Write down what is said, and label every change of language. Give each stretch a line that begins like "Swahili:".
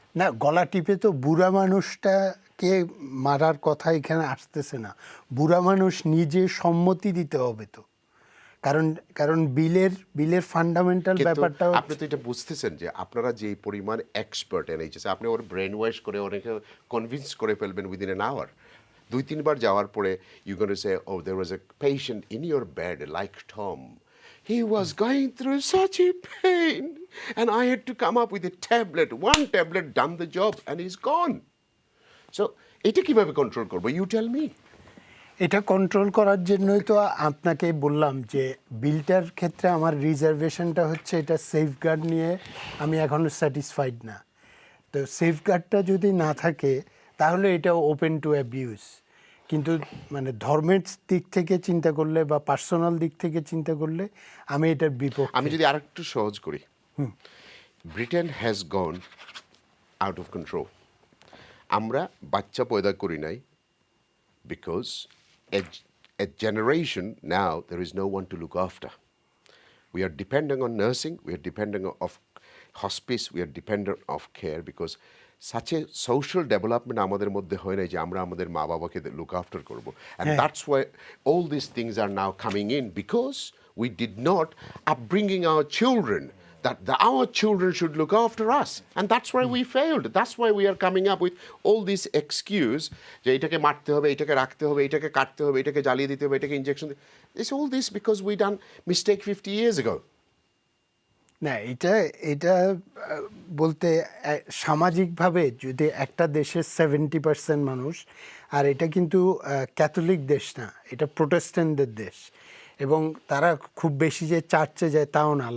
Bangla: না, গলা টিপে তো বুড়া মানুষটাকে মারার কথা এখানে আসতেছে না। বুড়া মানুষ নিজে সম্মতি দিতে হবে তো, কারণ বিলের ফান্ডামেন্টাল ব্যাপারটা। আপনি তো এটা বুঝতেছেন যে আপনারা যে পরিমাণ এক্সপার্ট এনেছে, আপনি ওর ব্রেন ওয়াশ করে অনেকে কনভিন্স করে ফেলবেন
English: Within an hour.
Bangla: 2-3 বার যাওয়ার পরে
English: You gonna say, oh there was a patient in your bed like Tom, he was going through such a pain and I had to come up with a tablet, one tablet done the job and he's gone.
Bangla: So এটা কিভাবে control করবো?
English: You tell me.
Bangla: এটা control করার জন্যই তো আপনাকে বললাম যে বিলটার ক্ষেত্রে আমার রিজার্ভেশনটা হচ্ছে, এটা সেফগার্ড নিয়ে আমি এখনও স্যাটিসফাইড না। তো সেফগার্ডটা যদি না থাকে তাহলে এটা ওপেন টু অ্যাবিউজ। কিন্তু মানে ধর্মের দিক থেকে চিন্তা করলে বা পার্সোনাল দিক থেকে চিন্তা করলে আমি এটার বিপক্ষে। আমি যদি আরেকটু সহজ করি,
English: Britain has gone out of control.
Bangla: আমরা বাচ্চা পয়দা করি নাই
English: Because a generation now there is no one to look after. We are depending on nursing, we are depending of hospice, we are dependent of care because such a social development
Bangla: আমাদের মধ্যে হয় না যে আমরা আমাদের মা বাবাকে
English: look after করব. And that's why all these things are now coming in because we did not upbringing our children that our children should look after us, and that's why we failed. That's why we are coming up with all this excuse
Bangla: যে এটাকে মারতে হবে, এটাকে রাখতে হবে, এটাকে কাটতে হবে, এটাকে জ্বালিয়ে দিতে হবে, এটাকে injection.
English: It's all this because we done mistake 50 years ago.
Bangla: না, এটা বলতে সামাজিকভাবে যদি একটা দেশের 70% মানুষ, আর এটা কিন্তু ক্যাথলিক দেশ না, এটা প্রোটেস্ট্যান্টদের দেশ, এবং তারা খুব বেশি যে চার্চে যায় তাও না।